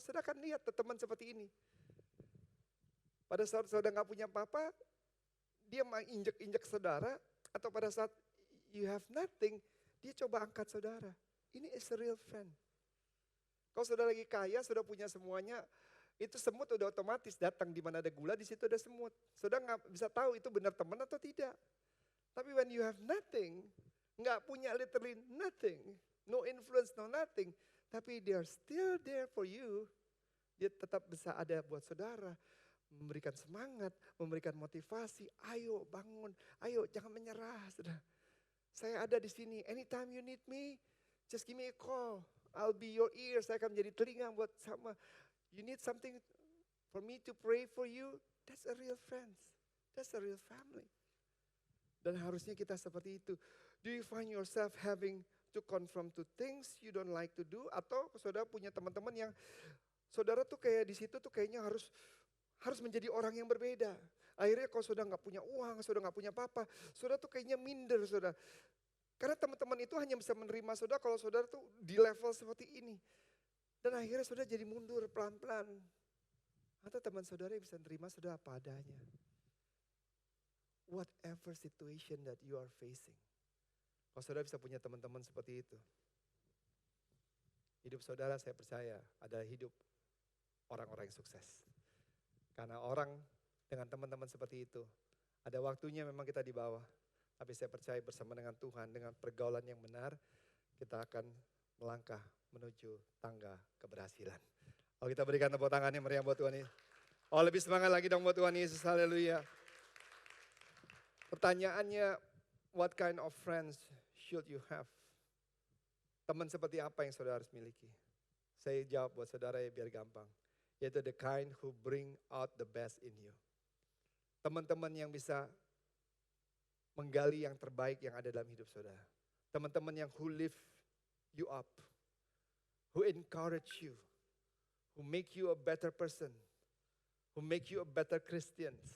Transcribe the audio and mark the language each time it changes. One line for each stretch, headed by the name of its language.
Indonesian: Saudara kan lihat teman seperti ini. Pada saat saudara gak punya apa-apa, dia menginjek-injek saudara, atau pada saat
English: you have nothing,
Indonesian: dia coba angkat saudara. Ini
English: is a real friend.
Indonesian: Kalau saudara lagi kaya, saudara punya semuanya, itu semut udah otomatis datang di mana ada gula, di situ ada semut. Saudara nggak bisa tahu itu benar teman atau tidak.
English: Tapi when you have nothing,
Indonesian: nggak punya
English: literally nothing, no influence, no nothing, tapi they are still there for you.
Indonesian: Dia tetap bisa ada buat saudara, memberikan semangat, memberikan motivasi. Ayo bangun, ayo jangan menyerah, saudara. Saya ada di sini.
English: Anytime you need me, just give me a call. I'll be your ear,
Indonesian: saya akan menjadi telinga buat sama.
English: You need something for me to pray for you, that's a real friends. That's a real family.
Indonesian: Dan harusnya kita seperti itu.
English: Do you find yourself having to confront to things you don't like to do?
Indonesian: Atau saudara punya teman-teman yang saudara tuh kayak di situ tuh kayaknya harus menjadi orang yang berbeda. Akhirnya kalau saudara nggak punya uang, saudara nggak punya apa-apa, saudara tuh kayaknya minder saudara. Karena teman-teman itu hanya bisa menerima saudara kalau saudara tuh di level seperti ini. Dan akhirnya saudara jadi mundur pelan-pelan. Atau teman saudara yang bisa menerima saudara apa adanya.
English: Whatever situation that you are facing.
Indonesian: Kalau saudara bisa punya teman-teman seperti itu. Hidup saudara saya percaya adalah hidup orang-orang yang sukses. Karena orang dengan teman-teman seperti itu, ada waktunya memang kita di bawah. Tapi saya percaya bersama dengan Tuhan, dengan pergaulan yang benar, kita akan melangkah menuju tangga keberhasilan. Oh, kita berikan tepuk tangannya meriah buat Tuhan Yesus. Oh, lebih semangat lagi dong buat Tuhan Yesus, haleluya.
English: Pertanyaannya, what kind of friends should you have?
Indonesian: Teman seperti apa yang saudara harus miliki? Saya jawab buat saudara ya biar gampang.
English: Yaitu the kind who bring out the best in you.
Indonesian: Teman-teman yang bisa menggali yang terbaik yang ada dalam hidup saudara. Teman-teman yang
English: who lift you up, who encourage you, who make you a better person, who make you a better Christian.